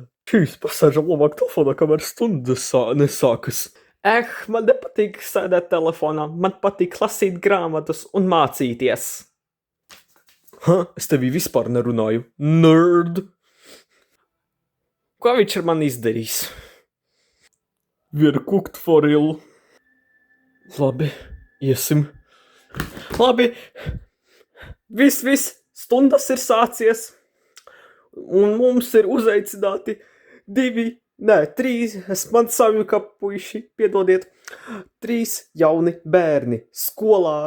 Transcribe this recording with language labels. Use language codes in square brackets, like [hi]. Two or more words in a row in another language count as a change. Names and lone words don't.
[lv] Šīs pasēžam labāk telefonā, kamēr stundas nesākas. Man nepatīk sēdēt telefonā. Man patīk lasīt grāmatas un mācīties. Es tevī vispār nerunāju. Nerd! Ko viņš ar mani izdarīs? [en] We're cooked for real. [lv] Labi, iesim. Labi. Viss. Stundas ir sācies. Un mums ir uzaicināti 3, man sajuka puiši, piedodiet, 3 jauni bērni skolā.